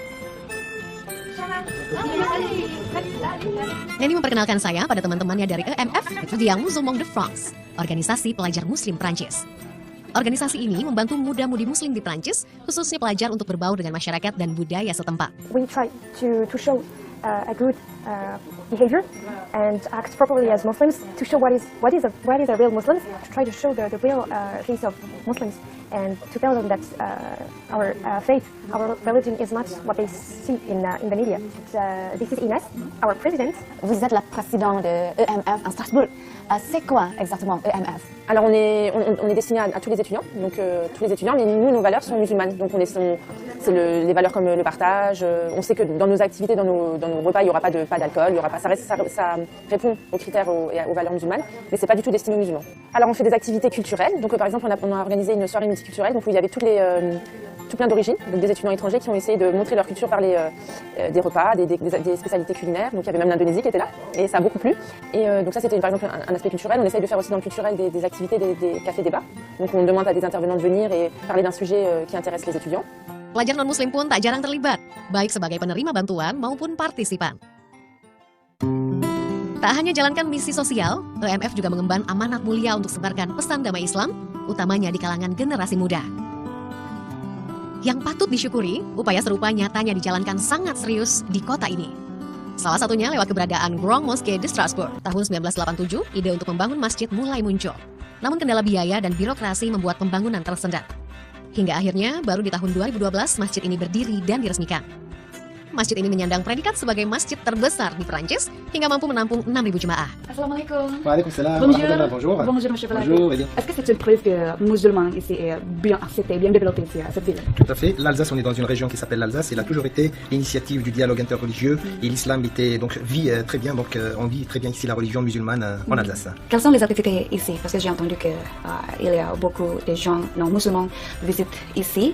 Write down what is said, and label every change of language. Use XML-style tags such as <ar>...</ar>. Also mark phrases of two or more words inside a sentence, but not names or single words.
<id>Neni memperkenalkan saya pada teman-temannya dari EMF, Étudiants Musulmans de France, organisasi pelajar muslim Prancis. Organisasi ini membantu muda-mudi muslim di Prancis, khususnya pelajar untuk berbaur dengan masyarakat dan budaya setempat.</id> <en>We try to show a good behavior and act properly as Muslims to show what is a real Muslims, to try to show the real face of Muslims and to tell them that our faith, our religion is not what they see in the media. This is Inès, our president.</en> <fr>Vous êtes la présidente de EMF à Strasbourg. C'est quoi exactement EMF? Alors on est destiné à tous les étudiants, donc tous les étudiants, mais nous, nos valeurs sont musulmanes. Donc les valeurs comme le partage. On sait que dans nos activités, dans nos repas, il n'y aura pas d'alcool, il y aura pas. Ça répond aux critères et aux valeurs musulmanes, mais c'est pas du tout destiné aux musulmans. Alors on fait des activités culturelles. Donc par exemple, on a organisé une soirée multiculturelle, donc où il y avait tout plein d'origines, donc des étudiants étrangers qui ont essayé de montrer leur culture par des repas, des spécialités culinaires. Donc il y avait même l'Indonésie qui était là, et ça a beaucoup plu. Et donc ça c'était par exemple un aspect culturel. On essaye de faire aussi dans le culturel des activités, des cafés débats. Donc on demande à des intervenants de venir et parler d'un sujet qui intéresse les étudiants.</fr> <id>Pelajar non-muslim pun tak jarang terlibat, baik sebagai penerima bantuan maupun partisipan. Tak hanya jalankan misi sosial, EMF juga mengemban amanat mulia untuk sebarkan pesan damai Islam, utamanya di kalangan generasi muda. Yang patut disyukuri, upaya serupa nyatanya dijalankan sangat serius di kota ini. Salah satunya lewat keberadaan Grand Mosque de Strasbourg. Tahun 1987, ide untuk membangun masjid mulai muncul. Namun kendala biaya dan birokrasi membuat pembangunan tersendat. Hingga akhirnya, baru di tahun 2012, masjid ini berdiri dan diresmikan. Masjid ini menyandang predikat sebagai masjid terbesar di Prancis hingga mampu menampung 6.000 jemaah. Assalamualaikum. Waalaikumsalam.</id> <fr>Bonjour. Bonjour. Bonjour, monsieur Falafi. Bonjour. Est-ce que c'est une preuve que musulman ici est bien accepté, bien développé ici, à cette ville? Tout à fait. L'Alsace, on est dans une région qui s'appelle l'Alsace. Il a toujours été l'initiative du dialogue interreligieux et l'islam vit très bien. Donc on vit très bien ici la religion musulmane en Alsace. Quelles sont les activités ici? Parce que j'ai entendu qu'il y a beaucoup de gens non musulmans qui visitent ici.</fr>